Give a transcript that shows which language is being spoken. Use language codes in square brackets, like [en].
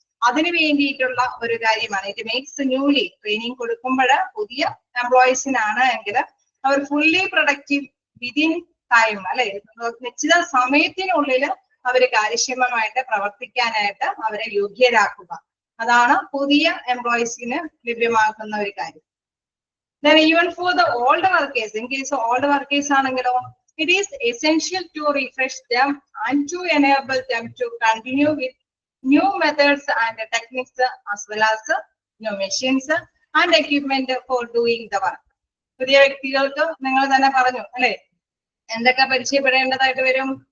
[ml] അതിനു വേണ്ടിയിട്ടുള്ള ഒരു കാര്യമാണ്. [en] it makes newly [ml] ട്രെയിനിങ് കൊടുക്കുമ്പോൾ പുതിയ എംപ്ലോയീസിനാണ് എങ്കിൽ അവർ [en] fully productive within time [ml] അല്ലെ നിശ്ചിത സമയത്തിനുള്ളിൽ അവർ കാര്യക്ഷമമായിട്ട് പ്രവർത്തിക്കാനായിട്ട് അവരെ യോഗ്യരാക്കുക. അതാണ് പുതിയ എംപ്ലോയീസിന് ലഭ്യമാക്കുന്ന ഒരു കാര്യം. [en] Then even for the old workers, in case of old workers ആണെങ്കിലോ it is essential to refresh them and to enable them to continue with new methods and techniques as well as new machines and equipment for doing the work. [ml] പുതിയ വ്യക്തികൾക്ക് നിങ്ങൾ തന്നെ പറഞ്ഞു അല്ലെ എന്തൊക്കെ പരിചയപ്പെടേണ്ടതായിട്ട് വരും.